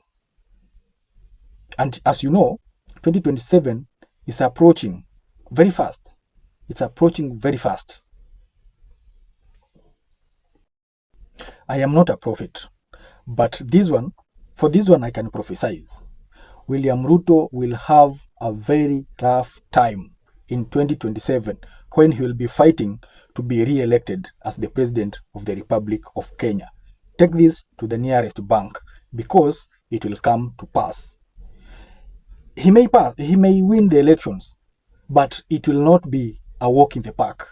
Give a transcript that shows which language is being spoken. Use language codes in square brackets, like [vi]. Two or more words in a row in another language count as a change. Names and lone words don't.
[en] And as you know, 2027 is approaching very fast. It's approaching very fast. I am not a prophet, but for this one I can prophesize. William Ruto will have a very rough time in 2027 when he will be fighting to be re-elected as the President of the Republic of Kenya. Take this to the nearest bank, because it will come to pass. He may win the elections, but it will not be a walk in the park.